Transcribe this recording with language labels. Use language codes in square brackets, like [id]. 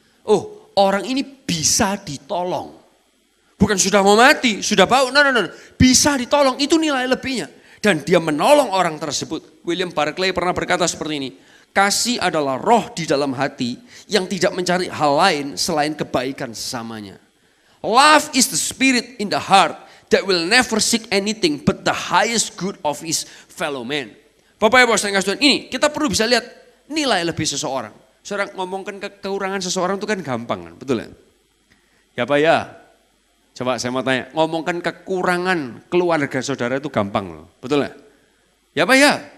[id] Oh orang ini bisa ditolong. Bukan sudah mau mati, sudah bau, no. Bisa ditolong, itu nilai lebihnya. Dan dia menolong orang tersebut. William Barclay pernah berkata seperti ini. Kasih adalah roh di dalam hati yang tidak mencari hal lain selain kebaikan sesamanya. [en] Love is the spirit in the heart that will never seek anything but the highest good of his fellow man. [id] Bapak Ibu Saudara, ini kita perlu bisa lihat nilai lebih seseorang. Seorang ngomongkan kekurangan seseorang itu kan gampang kan, betul ya? Ya Pak ya? Coba saya mau tanya, ngomongkan kekurangan keluarga saudara itu gampang loh, betul ya? Ya Pak ya?